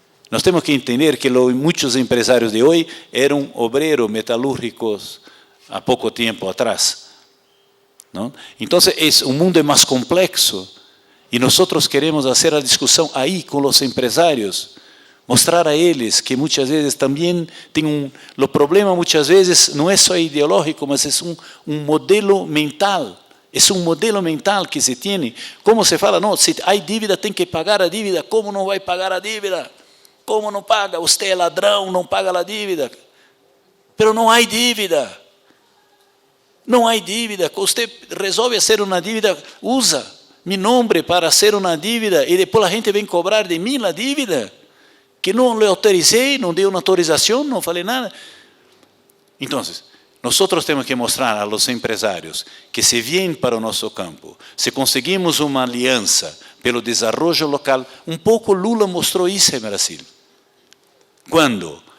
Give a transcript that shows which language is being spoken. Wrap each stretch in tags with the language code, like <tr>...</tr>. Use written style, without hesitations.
<pt>Nós temos que entender que muitos empresários de hoje eram obreiros metalúrgicos há pouco tempo atrás. Não? Então, o mundo é mais complexo e nós queremos fazer a discussão aí com os empresários, mostrar a eles que muitas vezes também tem o problema muitas vezes não é só ideológico, mas é um modelo mental</pt> <es>Es un modelo mental que se tiene.</es> <pt>Como se fala, no, si hay dívida, tem que pagar a dívida.</pt> <es>¿Cómo no va a pagar a dívida? ¿Cómo no paga? Usted es ladrón, no paga la dívida.</es> <pt>Pero não há dívida. Não há dívida. Você resolve fazer uma dívida, usa meu nome para fazer uma dívida e depois a gente vem cobrar de mim a dívida, que não lhe autorizei, não dei uma autorização, não falei nada. Então, nós temos que mostrar</pt> <es>a los empresários</es> <pt>que se vêm para o nosso campo, se conseguimos uma aliança pelo desenvolvimento local, um pouco Lula mostrou isso em Brasil. Quando?</pt>